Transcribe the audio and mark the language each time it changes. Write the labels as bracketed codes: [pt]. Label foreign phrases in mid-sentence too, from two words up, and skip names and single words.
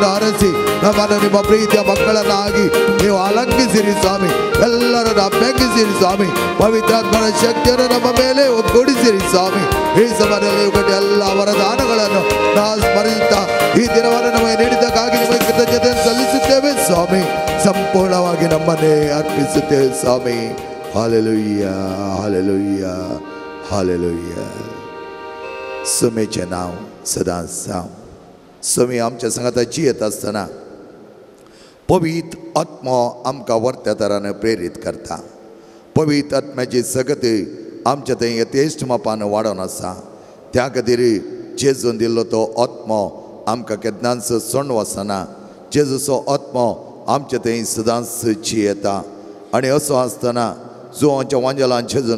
[kn] ಅರಸಿ ನಮ್ಮನ್ನು ನಿಮ್ಮ ಪ್ರೀತಿಯ ಮಕ್ಕಳನ್ನಾಗಿ ನೀವು ಅಲಂಕಿಸಿರಿ ಸ್ವಾಮಿ ಎಲ್ಲರನ್ನು ಅಭ್ಯಂಗಿಸಿರಿ ಸ್ವಾಮಿ ಪವಿತ್ರಾತ್ಮನ ಶಕ್ತಿಯನ್ನು ನಮ್ಮ ಮೇಲೆ ಒಗ್ಗೂಡಿಸಿರಿ ಸ್ವಾಮಿ ಈ ಸಮಯದಲ್ಲಿ ಕೊಟ್ಟ ಎಲ್ಲ ವರದಾನಗಳನ್ನು ನಾವು ಸ್ಮರಿಸುತ್ತಾ ಈ ದಿನವನ್ನು ನಮಗೆ ನೀಡಿದ್ದಕ್ಕಾಗಿ ನಿಮಗೆ ಕೃತಜ್ಞತೆ ಸಲ್ಲಿಸುತ್ತೇವೆ ಸ್ವಾಮಿ ಸಂಪೂರ್ಣವಾಗಿ ನಮ್ಮನ್ನೇ ಅರ್ಪಿಸುತ್ತೇವೆ ಸ್ವಾಮಿ हालेलुया हालेलुया हालेलुया [kok] सुमेचे नाव सदा जावं सुमी आमच्या संगात जियेत आसतना पवित्र आत्मा आमकां वर्त्या तरान प्रेरीत करता पवित्र आत्म्याची सगती आमच्या थंय यथेश्ट मापान वाडोवन आसा त्या खातीर जेजून दिल्लो तो आत्मा आमकां केन्नाच सोडून वचना जेजूचो आत्मा आमच्या थंय सदांच जियेता आनी असो आसतना जो आमच्या वांजलान जेजून